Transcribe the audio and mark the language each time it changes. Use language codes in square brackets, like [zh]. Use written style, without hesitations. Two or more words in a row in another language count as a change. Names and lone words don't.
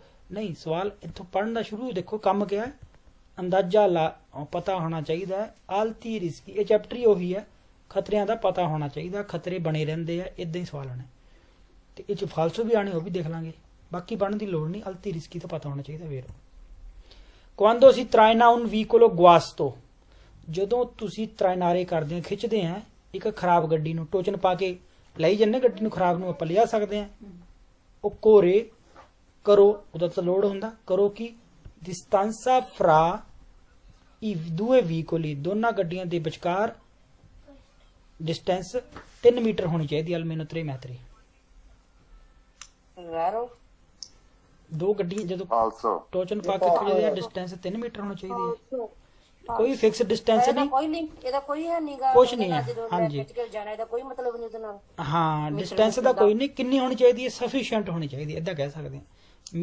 [pa] ਨਹੀਂ, ਸਵਾਲ ਇੱਥੋਂ ਪੜ੍ਹਨ ਦਾ ਸ਼ੁਰੂ ਦੇਖੋ। ਕੰਮ ਕਿਹਾ ਹੈ? ਅੰਦਾਜ਼ਾ ਲਾ ਪਤਾ ਹੋਣਾ ਚਾਹੀਦਾ ਹੈ। [it] alti rischi [pa] ਇਹ ਚੈਪਟਰ ਹੀ ਉਹੀ ਹੈ। ਖਤਰਿਆਂ ਦਾ ਪਤਾ ਹੋਣਾ ਚਾਹੀਦਾ। ਖਤਰੇ ਬਣੇ ਰਹਿੰਦੇ ਆ, ਇਦਾਂ ਹੀ ਸਵਾਲ ਆਣੇ। ਤੇ ਇਹ ਚ ਫਾਲਸੋ ਵੀ ਆਣੇ, ਉਹ ਵੀ ਦੇਖ ਲਾਂਗੇ। ਬਾਕੀ ਪੜ੍ਹਨ ਦੀ ਲੋੜ ਨਹੀਂ। [it] alti rischi [pa] ਤਾਂ ਪਤਾ ਹੋਣਾ ਚਾਹੀਦਾ। [it] ਵੇਰੋ quando si traina un veicolo guasto। [pa] ਜਦੋਂ ਤੁਸੀਂ ਤਰਾਇਨਾਰੇ ਕਰਦੇ ਹੋ, ਖਿੱਚਦੇ ਆ ਇੱਕ ਖਰਾਬ ਗੱਡੀ ਨੂੰ, ਟੋਚਨ ਪਾ ਕੇ ਲਈ ਜੰਨੇ ਗੱਡੀ ਨੂੰ, ਖਰਾਬ ਨੂੰ ਆਪਾਂ ਲਿਆ ਸਕਦੇ ਆ। ਉਹ ਕੋਰੇ ਕਰੋ, ਉਹਦਾ ਤਾਂ ਲੋਡ ਹੁੰਦਾ। ਕਰੋ ਕੀ [it] distanza fra i due veicoli। [pa] ਦੋਨਾਂ ਗੱਡੀਆਂ ਦੇ ਵਿਚਕਾਰ ਡਿਸਟੈਂਸ 3 ਮੀਟਰ ਹੋਣੀ ਚਾਹੀਦੀ। [it] almeno 3 metri। [pa] ਦੋ ਗੱਡੀਆਂ ਜਦੋਂ ਟੋਚਨ ਪਾ ਕੇ ਖੜੇ ਆ, ਡਿਸਟੈਂਸ 3 ਮੀਟਰ ਹੋਣੀ ਚਾਹੀਦੀ ਹੈ। ਕੋਈ ਫਿਕਸ ਡਿਸਟੈਂਸ ਨਹੀਂ, ਇਹਦਾ ਕੋਈ ਹੈ ਨਹੀਂਗਾ। ਕੁਝ ਨਹੀਂ ਹੈ। ਹਾਂਜੀ ਜਾਣਾ ਇਹਦਾ ਕੋਈ ਮਤਲਬ ਨਹੀਂ ਉਹਦੇ ਨਾਲ। ਹਾਂ ਡਿਸਟੈਂਸ ਦਾ ਕੋਈ ਨਹੀਂ। ਕਿੰਨੀ ਹੋਣੀ ਚਾਹੀਦੀ ਹੈ? ਸਫੀਸ਼ੀਐਂਟ ਹੋਣੀ ਚਾਹੀਦੀ ਹੈ, ਇਦਾਂ ਕਹਿ ਸਕਦੇ ਹਾਂ।